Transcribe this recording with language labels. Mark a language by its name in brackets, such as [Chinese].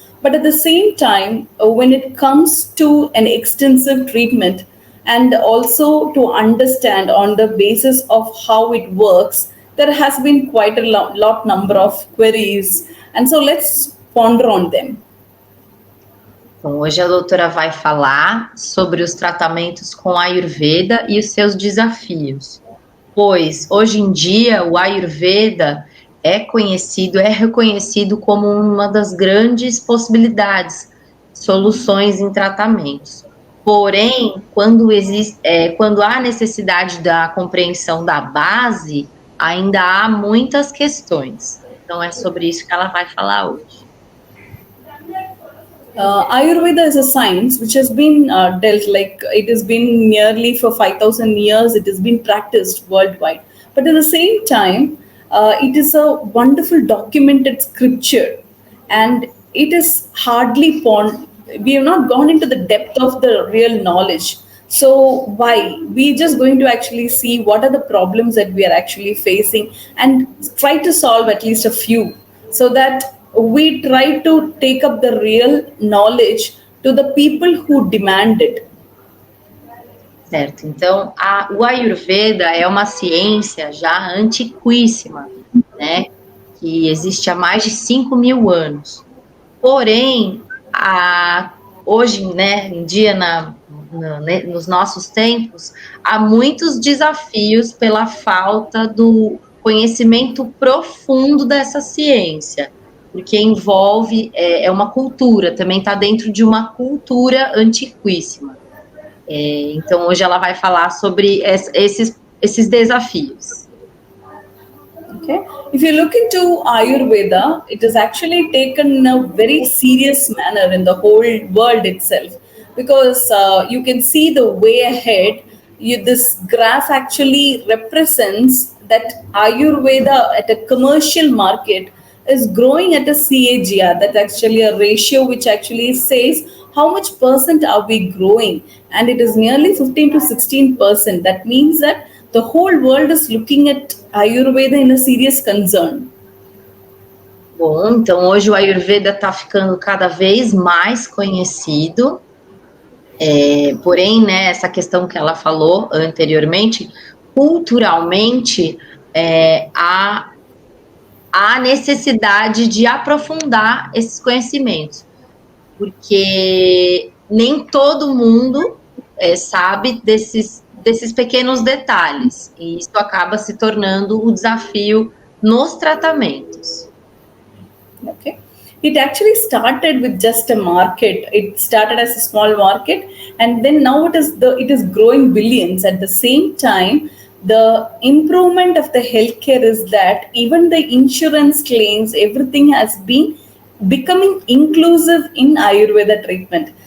[English] But at the same time, when it comes to an extensive treatment and also to understand on the basis of how it works, there has been quite a lot number of queries. And so let's ponder on them. [Portuguese] Bom, hoje a doutora vai falar sobre os tratamentos com Ayurveda e os seus desafios, pois hoje em dia o Ayurveda é reconhecido como uma das grandes possibilidades, soluções em tratamentos. Porém, quando há necessidade da compreensão da base, ainda há muitas questões. Então é sobre isso que ela vai falar hoje. [English] Ayurveda is a science which has been dealt like it has been nearly for 5,000 years, it has been practiced worldwide. But at the same time, it is a wonderful documented scripture and it is hardly we have not gone into the depth of the real knowledge. So why? We're just going to actually see what are the problems that we are actually facing and try to solve at least a few so that we try to take up the real knowledge to the people who demand it. [Portuguese] Certo, então o Ayurveda é uma ciência já antiquíssima, né, que existe há mais de 5.000 anos. Porém, hoje, né, em dia, nos nossos tempos, há muitos desafios pela falta do conhecimento profundo dessa ciência, porque envolve, é uma cultura, também está dentro de uma cultura antiquíssima. Então, hoje ela vai falar sobre esses desafios. [English] Okay. If you look into Ayurveda, it is actually taken in a very serious manner in the whole world itself, because you can see the way ahead. This graph actually represents that Ayurveda at a commercial market is growing at a CAGR. That's actually a ratio which actually says how much percent are we growing, and it is nearly 15 to 16%. That means that the whole world is looking at Ayurveda in a serious concern. [Portuguese] Bom, então hoje o Ayurveda está ficando cada vez mais conhecido, porém, né, essa questão que ela falou anteriormente, culturalmente, há necessidade de aprofundar esses conhecimentos, porque nem todo mundo sabe desses pequenos detalhes, e isso acaba se tornando o desafio nos tratamentos. [English] Okay. It actually started with just a market. It started as a small market, and then now it is growing billions. At the same time, the improvement of the healthcare is that even the insurance claims, everything has been becoming inclusive in Ayurveda treatment.